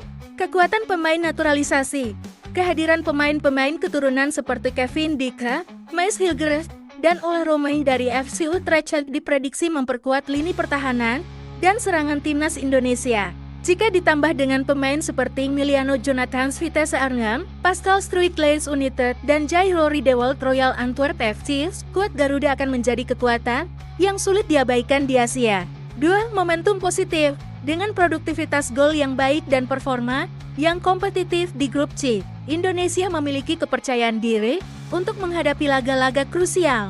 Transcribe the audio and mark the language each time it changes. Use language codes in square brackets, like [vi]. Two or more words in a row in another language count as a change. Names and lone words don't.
[id] Kekuatan pemain naturalisasi. Kehadiran pemain-pemain keturunan seperti Kevin Dika, Maes Hilgers, dan Ole Romain dari FC Utrecht diprediksi memperkuat lini pertahanan dan serangan timnas Indonesia. Jika ditambah dengan pemain seperti Emiliano Jonathans Vitesse Arnhem, Pascal Struijk Leeds United, dan Jai Rory de Walt Royal Antwerp FC, skuad Garuda akan menjadi kekuatan yang sulit diabaikan di Asia. 2. Momentum positif. Dengan produktivitas gol yang baik dan performa yang kompetitif di grup C, Indonesia memiliki kepercayaan diri untuk menghadapi laga-laga krusial.